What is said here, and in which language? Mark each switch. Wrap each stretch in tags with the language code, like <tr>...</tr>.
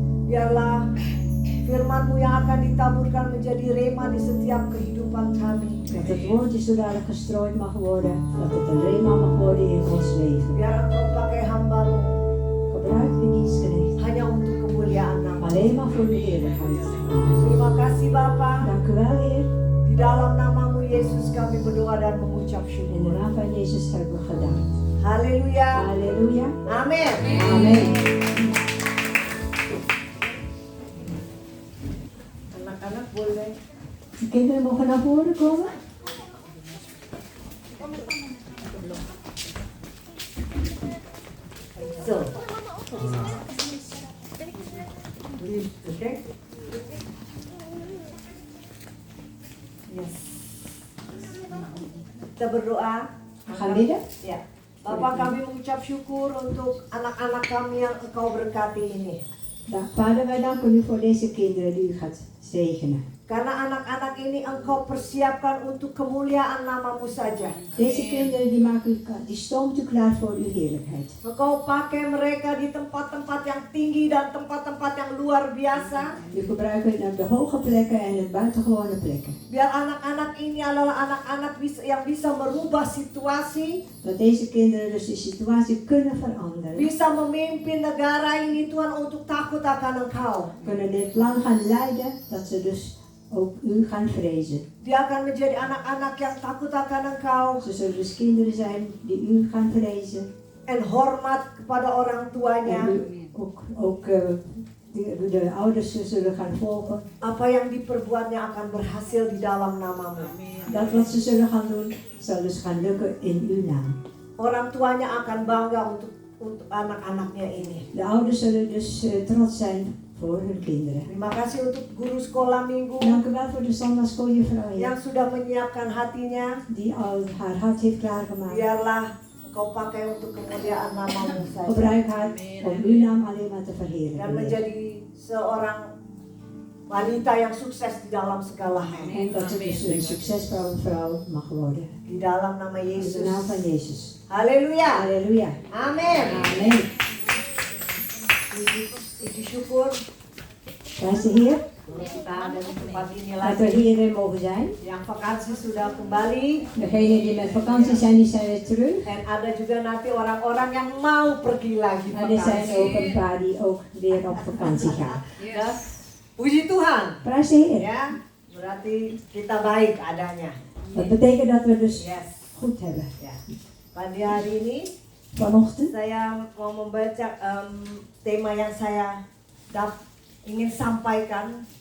<id>Biarlah firman-Mu yang akan ditaburkan menjadi rema di setiap kehidupan kami.</id> <nl>Dat het woordje zodanig gestrooid mag worden, dat het een rema mag worden in ons leven.</nl> <id>Biar Engkau pakai hamba-Mu</id> <nl>Gebruik uw dienstknecht</nl> <id>hanya untuk kemuliaan nama.</id> <nl>alleen maar voor uw heerlijkheid.</nl> <id>Terima kasih Bapa.</id> <nl>Dank u wel, Heer.</nl> <id>Di dalam nama-Mu Yesus kami berdoa dan mengucap</id> <nl>In de</nl> <id>syukur.</id> <nl>naam van Jezus hebben we gedaan.</nl> <id>Haleluya.</id> <nl>Halleluja.</nl> <id>Amin.</id> <nl>Amen.</nl> <id>Anak-anak boleh.</id> <nl>De kinderen mogen naar voren komen.</nl> <en>So. Okay. Yes.</en> <id>Kita berdoa.</id> <nl>We gaan bidden.</nl> <id>Ya. Bapak, kami mengucap syukur untuk anak-anak kami yang Engkau berkati ini.</id> <nl>Vader, wij danken u voor deze kinderen die u gaat zegenen.</nl> <id>Karena anak-anak ini Engkau persiapkan untuk kemuliaan nama-Mu saja.</id> <nl>Deze kinderen die stoomt u klaar voor uw heerlijkheid.</nl> <id>Engkau pakai mereka di tempat-tempat yang tinggi dan tempat-tempat yang luar biasa.</id> <nl>U gebruikt het op de hoge plekken en de buitengewone plekken.</nl> <id>Biar anak-anak ini adalah anak-anak yang bisa merubah situasi.</id> <nl>Dat deze kinderen dus de situatie kunnen veranderen.</nl> <id>Bisa memimpin negara ini Tuhan untuk takut akan Engkau.</id> <nl>Kunnen dit land gaan leiden, dat ze dus ook u gaan vrezen.</nl> <id>Dia akan menjadi anak-anak yang takut akan Engkau.</id> <nl>Ze zullen dus kinderen zijn die u gaan vrezen. En</nl> <id>hormat kepada orang tuanya.</id> <nl>En u ook de ouders zullen gaan volgen.</nl> <id>Apa yang diperbuatnya akan berhasil di dalam nama-Mu.</id> <nl>Dat wat ze zullen gaan doen, zal dus gaan lukken in uw naam.</nl> <id>Orang tuanya akan bangga untuk anak-anaknya ini.</id> <nl>De ouders zullen dus trots zijn voor hun kinderen.</nl> <id>Terima kasih untuk guru sekolah minggu</id> <nl>Dank u wel voor de zondagschooljuffrouw</nl> <id>yang sudah menyiapkan hatinya.</id> <nl>die al haar hart heeft klaargemaakt.</nl> <id>Biarlah Kau pakai untuk kemuliaan nama-Mu saja.</id> <nl>Gebruik haar om uw naam alleen maar te</nl> <id>Dan</id> <nl>verheerlijken.</nl> <id>menjadi seorang wanita yang sukses di dalam segala hal.</id> <nl>En dat ze dus een succesvolle vrouw mag worden.</nl> <id>Di dalam nama</id> <nl>In de</nl> <id>Yesus.</id> <nl>naam van Jezus.</nl> <id>Haleluya.</id> <nl>Halleluja.</nl> <id>Amin.</id> <nl>Amen.</nl> <id>Puji syukur</id> <nl>Prijs de Heer.</nl> <id>kita ada di tempat ini</id> <nl>Dat we</nl> <id>lagi.</id> <nl>hierin mogen zijn.</nl> <id>Yang vakansi sudah kembali.</id> <nl>Degenen die met vakantie zijn, die zijn weer terug.</nl> <id>Dan ada juga nanti orang-orang yang mau pergi lagi</id> <nl>Maar er zijn ook</nl> <id>vakansi.</id> <nl>een paar die ook weer op vakantie gaan.</nl> <id>Ya. Puji Tuhan.</id> <nl>Prijs de Heer.</nl> <id>Ya, berarti kita baik adanya.</id> <nl>Dat betekent dat we dus</nl> <en>Yes.</en> <nl>goed hebben.</nl> <id>Ya. Pada hari ini</id> <nl>Vanochtend</nl> <id>saya mau membaca tema yang saya ingin sampaikan</id>